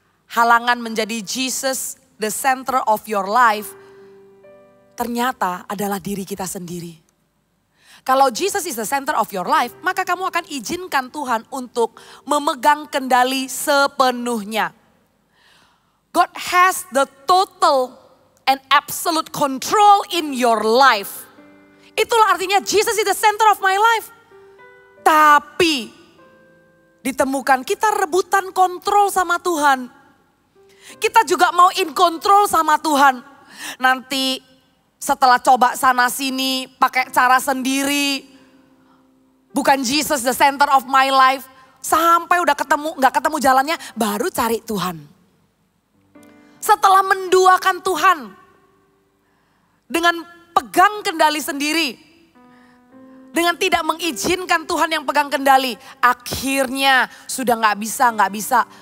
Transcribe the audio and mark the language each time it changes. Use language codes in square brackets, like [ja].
[id] Halangan menjadi [en] Jesus the center of your life [id] ternyata adalah diri kita sendiri. Kalau [en] Jesus is the center of your life, [id] maka kamu akan izinkan Tuhan untuk memegang kendali sepenuhnya. [en] God has the total and absolute control in your life. [id] Itulah artinya [en] Jesus is the center of my life. [id] Tapi ditemukan kita rebutan kontrol sama Tuhan. Kita juga mau in control sama Tuhan. Nanti setelah coba sana sini pakai cara sendiri. Bukan [en] Jesus the center of my life. [id] Sampai udah gak ketemu jalannya baru cari Tuhan. Setelah menduakan Tuhan. Dengan pegang kendali sendiri. Dengan tidak mengizinkan Tuhan yang pegang kendali. Akhirnya sudah gak bisa.